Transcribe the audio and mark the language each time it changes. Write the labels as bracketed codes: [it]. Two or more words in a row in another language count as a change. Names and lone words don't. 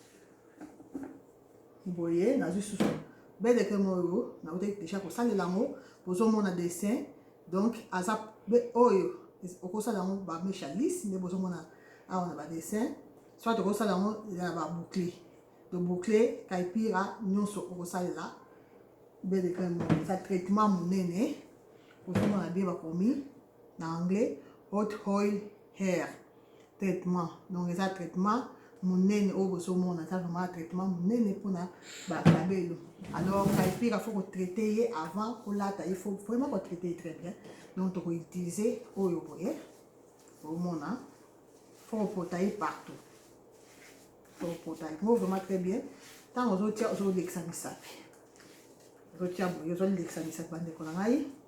[ln] boye nazwi susu [fr] bain de crème [ln] oyo naotali déjà kosalela yango bozomona [fr] dessin donc [ln] aza oyo okosala yango bamesha lisse nde bozomona awa na badessin soit okosala yango na baboucler [fr] de boucler [ln] kaipira nyonso okosalela [fr] bain de crème [ln] eza traitement monene ozomona bien bakomi na anglais [en] hot oil hair [ln] traitement donc eza traitement monene oyo bozomona eza [fr] vraiment traitement [ln] monene mpona bakabelo alors kaipira faut kotraite ye avant kolata [fr] il faut vraiment [ln] kotraite ye [fr] très bien donc [ln] tokoutilize oyo boye omona faut kopota ye partout kopota ye ngo [fr] vraiment très bien [ln] ntango ozotia ozolekisa misapi ozotia boye ozolekisa misapi bandeko na ngai